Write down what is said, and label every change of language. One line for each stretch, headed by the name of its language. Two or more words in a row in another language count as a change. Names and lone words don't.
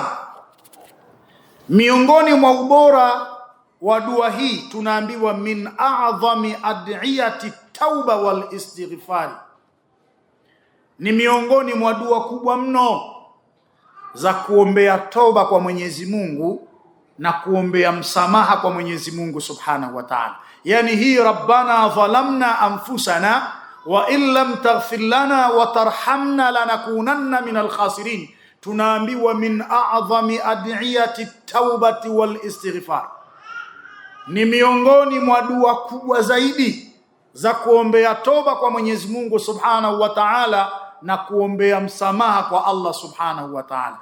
Swahili: Miongoni mwa ubora wa dua hii tunaambiwa
Arabic: من أعظم أدعية التوبة والاستغفار.
Swahili: Ni miongoni mwa dua kubwa mno za kuombea toba kwa Mwenyezi Mungu na kuombea msamaha kwa Mwenyezi Mungu
Arabic: سبحانه وتعالى.
Swahili: Yani hii
Arabic: ربنا ظلمنا أنفسنا وإن لم تغفر لنا وترحمنا لنكونن من الخاسرين, tunaambiwa من أعظم أدعية التوبة والاستغفار.
Swahili: Ni miongoni mwa dua kubwa zaidi za kuombea toba kwa Mwenyezi Mungu
Arabic: سبحانه وتعالى
Swahili: na kuombea msamaha kwa Allah
Arabic: سبحانه وتعالى.